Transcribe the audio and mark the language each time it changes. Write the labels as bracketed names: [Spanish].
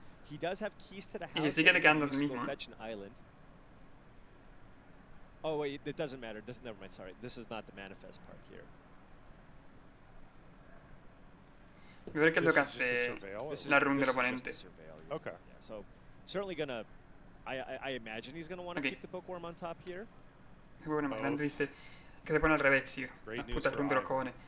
[Spanish] Y que sigue quedando el mismo. [English] Oh, wait, it doesn't matter. Never mind, sorry. This is not the manifest part here. [Spanish] Voy a ver qué es lo que hace la run del oponente. [English] Okay. Yeah, so, certainly gonna... I imagine he's going to want to keep the bookworm on top here. [Spanish] Se pone más grande, dice que se pone al revés, tío. Las putas run de los cojones.